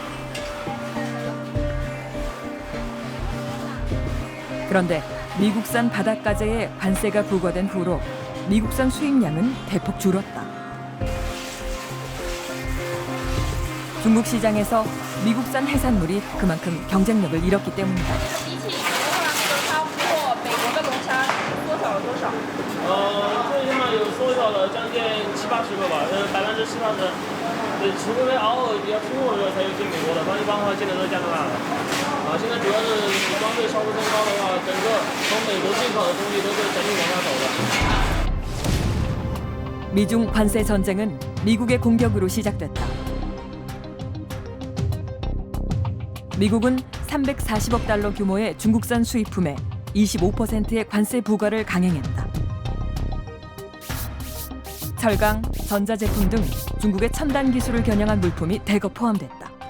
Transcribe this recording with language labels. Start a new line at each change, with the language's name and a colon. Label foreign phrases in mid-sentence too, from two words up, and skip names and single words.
Korean: 그런데 미국산 바닷가재에 관세가 부과된 후로 미국산 수입량은 대폭 줄었다. 중국 시장에서 미국산 해산물이 그만큼 경쟁력을 잃었기 때문이다.
Chinese: 比起美国上面都差不多，美国的龙虾多少有多少？最起码有缩小了将近70-80个吧，70%-80%。对，除非偶尔比较出货的时候才有进美国的，不然一般的话进的都是加拿大的。现在主要是关税稍微升高的话，整个从美国进口的东西都是整体往下走的。
Korean: 미중 관세 전쟁은 미국의 공격으로 시작됐다. 미국은 340억 달러 규모의 중국산 수입품에 25%의 관세 부과를 강행했다. 철강, 전자제품 등 중국의 첨단 기술을 겨냥한 물품이 대거 포함됐다.